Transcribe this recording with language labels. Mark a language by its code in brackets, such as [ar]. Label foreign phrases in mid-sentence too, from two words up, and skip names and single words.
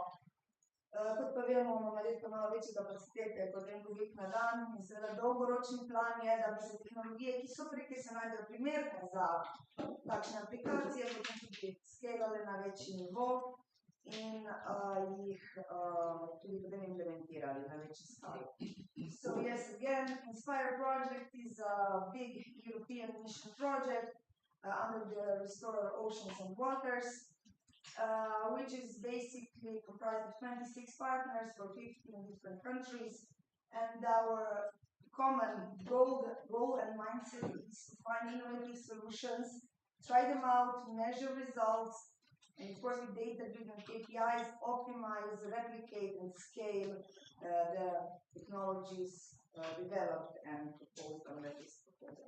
[sl] Kot pa vemo, imamo letko malo večje kapacitete kot en kubik na dan in seveda dolgoročni plan je, da bi se tehnologije, ki so ki se najdejo primerne za takšne aplikacije, potem tudi skelale na večji nivo in jih tudi potem implementirali na večji skali. [en] So yes, again, Inspire project is a big European mission project under the Restore Oceans and Waters, which is basically comprised of 26 partners from 15 different countries. And our common goal and mindset is to find innovative solutions, try them out, measure results, and of course with data-driven KPIs, optimize, replicate, and scale the technologies developed and proposed under this proposal.